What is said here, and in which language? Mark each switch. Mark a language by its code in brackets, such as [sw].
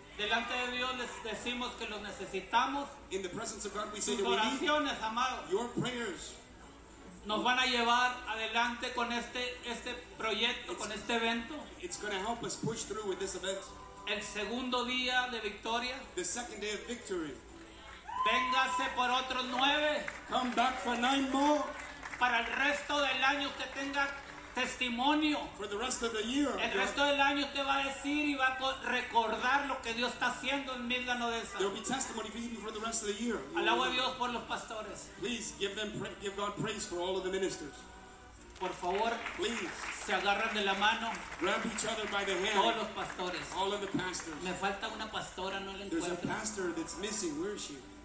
[es] Delante de Dios les decimos que los necesitamos. [en] In the presence of God, we say [es] tus oraciones, amados. [en] Your prayers. [es] Nos van a llevar adelante con este proyecto, con este evento. [en] It's going to help us push through with this event. [es] El segundo día de victoria. [en] The second day of victory. [es] Véngase por otros 9. [en] Come back for 9 more. [es] Para el resto del año que tenga testimonio. [en] For the rest of the year. [es] El resto del año te va a decir y va a recordar lo que Dios está haciendo en Midland Odessa. [en] There will be testimony for you for the rest of the year. [es] Alabo a Dios por los pastores. [en] Please give God praise for all of the ministers. [es] Por favor, [en] please, [es] se agarran de la mano. [en] Grab each other by the hand. [es] Todos los pastores. [en] All of the pastors. [es] Me falta una pastora, no la [en] There's [es] encuentro. [en] There's a pastor that's missing. Where is she?